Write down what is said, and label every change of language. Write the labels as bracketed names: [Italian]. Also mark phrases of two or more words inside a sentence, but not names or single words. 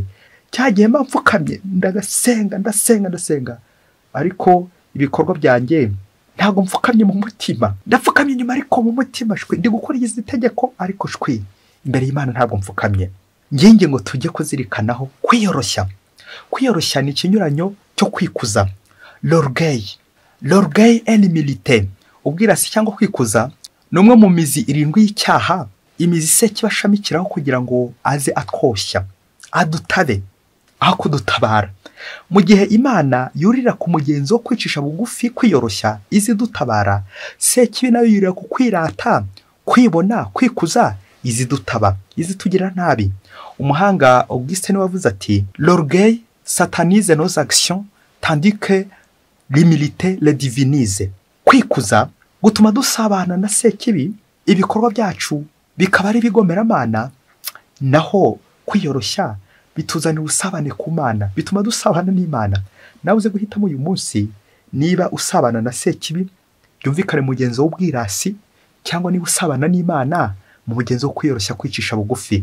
[Kinyarwanda] Cyagiye mpfukamye ndasenga, ariko ibikorwa byanjye ntabwo mfukamye mu mutima, ndapfukamye inyuma ariko mu mutima shwi ndi gukurikiza itegeko, ariko shwi imbere y'Imana ntabwo mfukamye. Nginge ngo tujye kuzirikanaho kwiyoroshya ni ikinyuranyo cyo kwikuza. [French] L'orgueil et l'humilité, [Kinyarwanda] ubwirasi cyangwa kwikuza, ni umwe mu mizi 7 y'icyaha, imizi se kibashamikiraho kugira ngo aze atwoshya, adutabe aho kudutabara. Mu gihe Imana yurira ku mugenzo wo kwicisha bugufi, kwiyoroshya, izi dutabara, se kibi nayo yurira ku kwirata, kwibona, kwikuza, izi dutaba, izi tugira nabi. Umuhanga Augustin wavuze ati [French] l'orgueil satanise nos actions tandis que l'humilité les divinise. [Kinyarwanda] Kwikuza gutuma dusabana na se kibi, ibikorwa byacu bikaba ari bigomeramana, naho kwiyoroshya bituzanira usabane ku Mana, bituma dusabana n'Imana. Nawe uze guhitamo uyu munsi niba usabana na se kibi byumvikane mugenzo w'ubwirasi, cyangwa niba usabana n'Imana mu mugenzo wo kwiyoroshya, kwicisha bugufi.